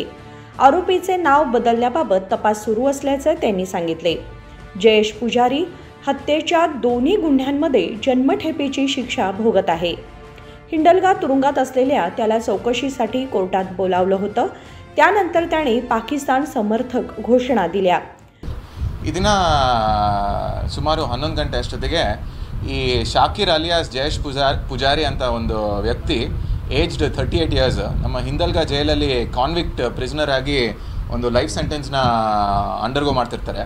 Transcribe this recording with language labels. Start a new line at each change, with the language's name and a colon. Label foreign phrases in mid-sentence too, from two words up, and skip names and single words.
Marathi: आरोपीचे नाव बदलण्याबाबत तपास सुरू असल्याचे त्यांनी सांगितले. जयेश पुजारी हत्येच्या दोन्ही गुन्ह्यांमध्ये जन्मठेपेची शिक्षा भोगत आहे. हिंडलगा तुरुंगात असलेल्या त्याला चौकशीसाठी कोर्टात बोलावलं होतं. त्यानंतर त्याने पाकिस्तान समर्थक घोषणा दिल्या.
Kannada: ಇದನ್ನ ಸುಮಾರು 11 ಗಂಟೆ ಅಷ್ಟೊತ್ತಿಗೆ ಈ ಶಾಕಿರ್ ಅಲಿಯಾಸ್ ಜಯೇಶ್ ಪೂಜಾರಿ ಅಂತ ಒಂದು ವ್ಯಕ್ತಿ
English: aged 38 years
Kannada: ನಮ್ಮ ಹಿಂದಲ್ಗಾ ಜೈಲಲ್ಲಿ
English: convict prisoner
Kannada: ಆಗಿ ಒಂದು
English: life sentence
Kannada: ಅಂಡರ್ಗೋ ಮಾಡ್ತಿರ್ತಾರೆ.